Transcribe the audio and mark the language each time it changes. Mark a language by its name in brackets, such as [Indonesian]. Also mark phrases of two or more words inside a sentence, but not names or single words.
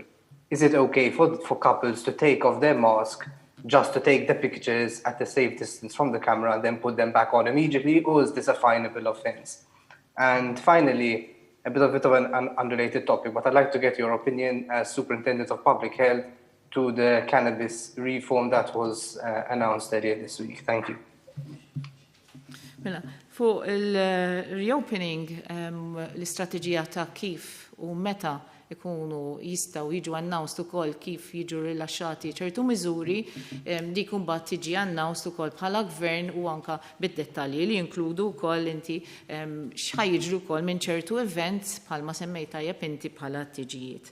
[English] Is it okay for couples to take off their mask just to take the pictures at a safe distance from the camera and then put them back on immediately, or is this a finable offense? And finally, a bit of an unrelated topic, but I'd like to get your opinion as Superintendent of Public Health to the cannabis reform that was announced earlier this week. Thank you. [Maltese] Mela, fuq il-reopening, l-istrateġija ta' kif u meta ikunu jistaw jiġu announced ukoll kif jiġu rilaxxati ċertu miżuri, dik imbagħad tiġi announced ukoll bħala gvern u anka bid-dettalji li jinkludu wkoll inti x'ħajjiġru wkoll minn ċertu events bħalma semmejt tajjeb inti bħala tiġijiet.